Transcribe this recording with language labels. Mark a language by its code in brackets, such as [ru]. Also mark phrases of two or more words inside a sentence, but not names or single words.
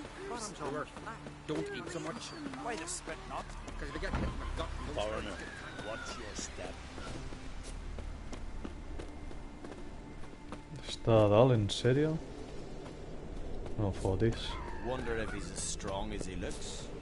[en] Bottoms are worse. Don't eat so much. Why the spit not? Because if you get hit in the gut, you don't Foreigner, watch your step. [ca] Està a dalt, en sèrio? No fotis. [en] Wonder if he's as strong as he looks.